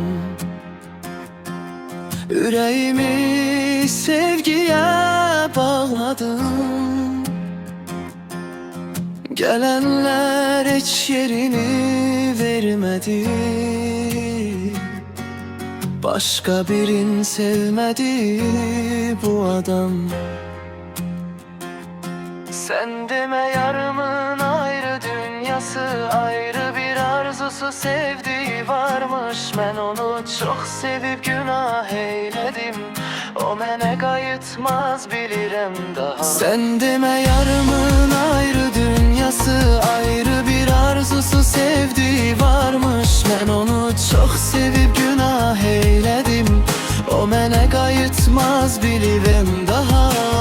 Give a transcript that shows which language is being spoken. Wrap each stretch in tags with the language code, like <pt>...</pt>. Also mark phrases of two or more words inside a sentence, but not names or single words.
<az>Ürəyimi sevgiyə bağladım. Gələnlər heç yerini vermədi. Başqa birin sevmədi bu adam.</az> <tr>Sen deme yarımın ayrı dünyası, ayrı bir arzusu, sevdiği varmış. Ben onu çok sevip günah eyledim.</tr> <az>O mənə qayıtmaz bilirəm daha.</az> <tr>Sen deme yarımın ayrı dünyası, ayrı bir arzusu, sevdiği varmış. Ben onu çok sevip günah eyledim.</tr> <az>O mənə qayıtmaz bilirəm daha.</az>